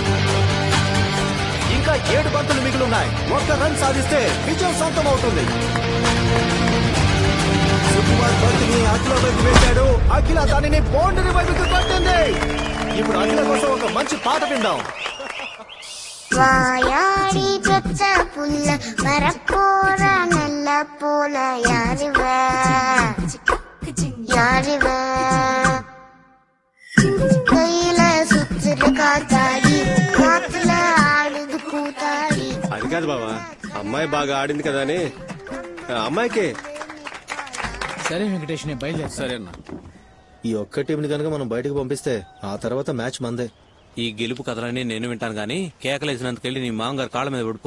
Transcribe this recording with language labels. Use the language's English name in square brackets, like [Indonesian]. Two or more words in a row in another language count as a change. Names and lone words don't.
[Telugu] ఇంకా 7 బంతులు మిగిలిన్నాయి. 1 రన్ సాధిస్తే విజయం సొంతం అవుతుంది. సుకుమార్ బంతిని అఖిల వైపు వేశాడు. అఖిల దానిని బౌండరీ వైపుకి కొట్టింది. ఇప్పుడు అఖిల కోసం ఒక మంచి పాట విందాం. [Tamil] வாயாடி பெற்ற புள்ள வரப்போற நல்ல போல யாருவ கையில சுத்துற காத்தாடி காத்துல ஆடுது கூத்தாடி. [Telugu] అది కాదు బావా, అమ్మాయి బాగా ఆడింది కదా అని అమ్మాయికే. సరే వెంకటేష్ నేను బయలుదేరు. సరే అన్న. ఈ ఒక్క టీంని కనుక మనం బయటకు పంపిస్తే ఆ తర్వాత మ్యాచ్ మందే. ఈ గెలుపు కథలని నేను వింటాను గానీ కేకలేసినందుకెళ్ళి నీ మామగారు కాళ్ళ మీద పడుకో.